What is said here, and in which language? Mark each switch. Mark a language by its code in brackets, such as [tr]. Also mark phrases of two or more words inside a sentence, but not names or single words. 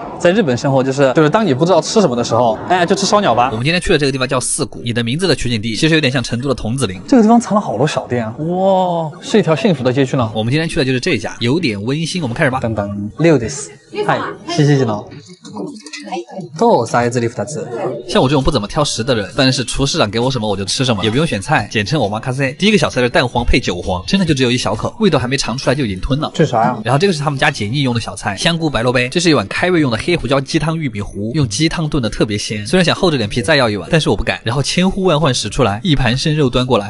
[zh] 在日本生活就是当你不知道吃什么的时候，哎，就吃烧鸟吧。我们今天去的这个地方叫四谷，你的名字的取景地其实有点像成都的桐梓林。这个地方藏了好多小店啊，哇，是一条幸福的街区呢。我们今天去的就是这家，有点温馨。我们开始吧。等等，6です。嗨，谢谢呢。どうサイズリフタツ。像我这种不怎么挑食的人，但是厨师长给我什么我就吃什么，也不用选菜，简称我妈卡塞。第一个小菜是蛋黄配韭黄，真的就只有一小口，味道还没尝出来就已经吞了。这啥呀？然后这个是他们家解腻用的小菜，香菇白萝卜。这是一碗开胃用的黑胡椒鸡汤玉米糊，用鸡汤炖的特别鲜。虽然想厚着脸皮再要一碗，但是我不敢。然后千呼万唤始出来，一盘生肉端过来。